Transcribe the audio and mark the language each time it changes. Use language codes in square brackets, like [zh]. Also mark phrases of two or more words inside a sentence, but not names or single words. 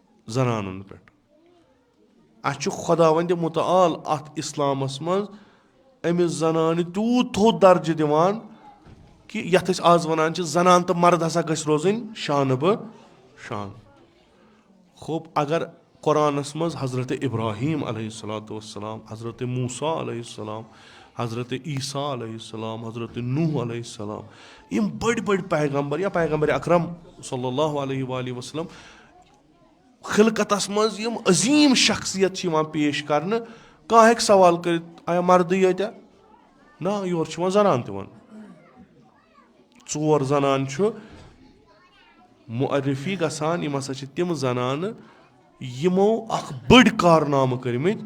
[ks] जनानन पे अस खुदावंद मुताल अत इस्लामस मज أمِس زنانہِ تیوٗت تھوٚد درجہِ دِوان کہِ یَتھ أسۍ آز وَنان چھِ زنان تہٕ مرد ہسا گژھِ روزٕنۍ شانہٕ بہ شان. خوب اگر قۄرانَس منٛز حضرت ابراہیٖم [ar] علیہ الصلوۃ والسلام, [ks] حضرت موسیٰ [ar] علیہ السلام, [ks] حضرت عیسیٰ [ar] علیہ السلام, [ks] حضرت نوح [ar] علیہ السلام, [ks] یِم بٔڑۍ بٔڑۍ پیغمبر یا پیغمبر اکرم [ar] صلی اللہ علیہ وآلہ وسلم [ks] خلقتس منٛز یِم عظیٖم شخصیت چھِ یِوان پیش کرنہٕ, کانٛہہ ہیٚکہِ سوال کٔرِتھ آیا مردٕے یٲتیٛاہ؟ نہ, یورٕ چھِ یِوان زنان تہِ وَننہٕ. 4 زنان چھُ معرفی گژھان, یِم ہسا چھِ تِم زنانہٕ یِمو اکھ بٔڑۍ کارنامہٕ کٔرمٕتۍ.